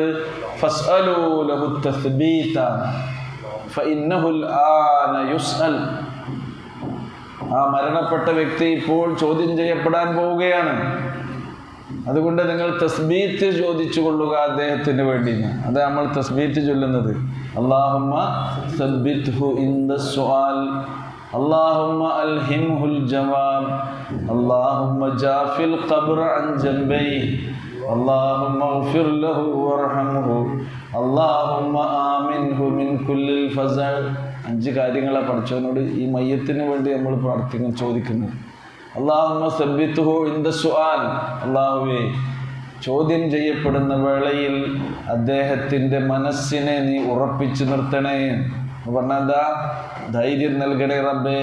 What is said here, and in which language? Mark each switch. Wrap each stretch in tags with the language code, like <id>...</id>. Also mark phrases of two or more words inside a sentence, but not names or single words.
<ar>فاسألوا له التثبيت فإنه الآن يسأل.</ar> <ml>ആ മരണപ്പെട്ട വ്യക്തി ഇപ്പോൾ ചോദ്യം ചെയ്യപ്പെടാൻ പോവുകയാണ്, അതുകൊണ്ട് നിങ്ങൾ തസ്ബീത്ത് ചോദിച്ചു കൊള്ളുക അദ്ദേഹത്തിന് വേണ്ടി. അത് നമ്മൾ തസ്ബീത്ത് ചൊല്ലുന്നത്.</ml> <ar>اللهم ثبته عند السؤال, اللهم ألهمه الجواب، اللهم جاف القبر عن جنبيه، اللهم اغفر له وارحمه، اللهم آمنه من كل الفزع.</ar> <ml>5 കാര്യങ്ങളാണ് പഠിച്ചവനോട് ഈ മയ്യത്തിന് വേണ്ടി നമ്മൾ പ്രാർത്ഥിക്കുന്നു, ചോദിക്കുന്നു.</ml> <ar>اللهم ثبته عند السؤال,</ar> <ml>അല്ലാഹുവേ ചോദ്യം ചെയ്യപ്പെടുന്ന വേളയിൽ അദ്ദേഹത്തിൻ്റെ മനസ്സിനെ നീ ഉറപ്പിച്ചു നിർത്തണേ. പറഞ്ഞാൽ എന്താ? ധൈര്യം നൽകണേ റബ്ബേ.</ml>